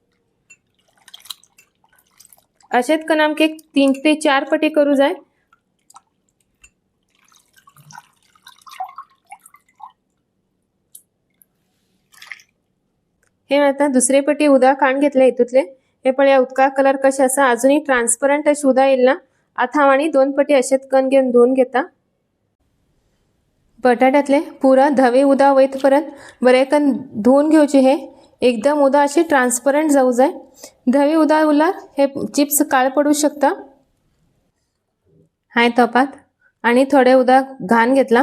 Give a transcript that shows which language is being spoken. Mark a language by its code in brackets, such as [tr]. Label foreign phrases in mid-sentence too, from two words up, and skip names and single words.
[kok] अशेत कन आमके 3 ते 4 पटी करू जाय. हे आता दुसरे पटी उदक काढून घेतले हितूतले. हे पण या उदका कलर कसे असा अजूनही ट्रान्सपरंट अशी उदक येईल ना. आता हांव आणि 2 पटी अशेत कन घेऊन धुवून घेता. बटाट्यातले पुरा धवे उदक वयत परत बरे कन धुवून घेवचे. हे एकदम उदक असे ट्रान्सपरंट जाऊ जाय. धवे उदक उरल्यार हे चिप्स काळे पडू शकता. हाय तोपात आणि थोडे उदक घाण घेतला.